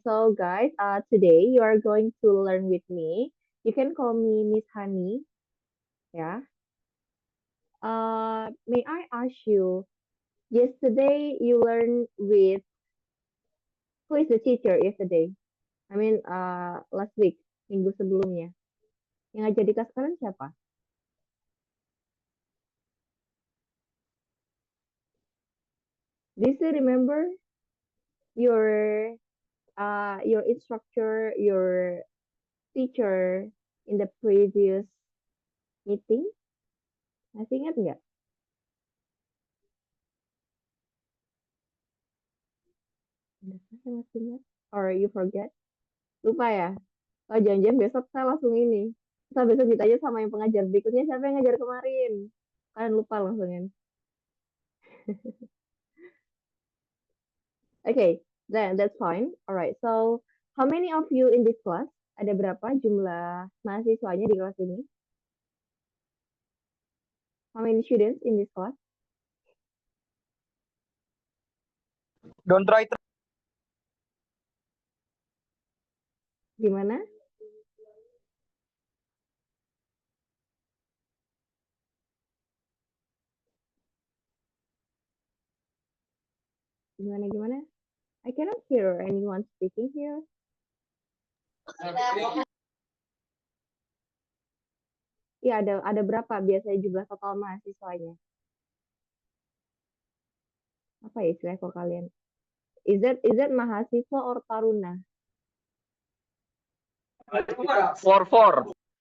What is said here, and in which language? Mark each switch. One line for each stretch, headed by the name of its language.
English: So guys, today you are going to learn with me. You can call me Miss Hani. Yeah. May I ask you, yesterday you learned with who is the teacher yesterday? I mean, last week,
Indonesian: minggu sebelumnya. Yang ngajar di kelas kalian siapa?
English: Do you still remember your instructor, your teacher in the previous meeting?
Indonesian: Masih ingat nggak? Masih ingat?
English: Or you forget?
Indonesian: Lupa ya? Oh, jangan-jangan besok saya langsung ini. Saya besok ditanya sama yang pengajar berikutnya, siapa yang ngajar kemarin? Kalian lupa langsung kan?
English: Okay, then that's fine. Alright, so how many of you in this class?
Indonesian: Ada berapa jumlah mahasiswanya di kelas ini?
English: How many students in this class? Don't try.
Indonesian: Gimana? Gimana?
English: I cannot hear anyone speaking here.
Indonesian: Iya, ada berapa biasanya jumlah total mahasiswanya? Apa ya istilah kok kalian?
English: Is that mahasiswa or taruna? 44.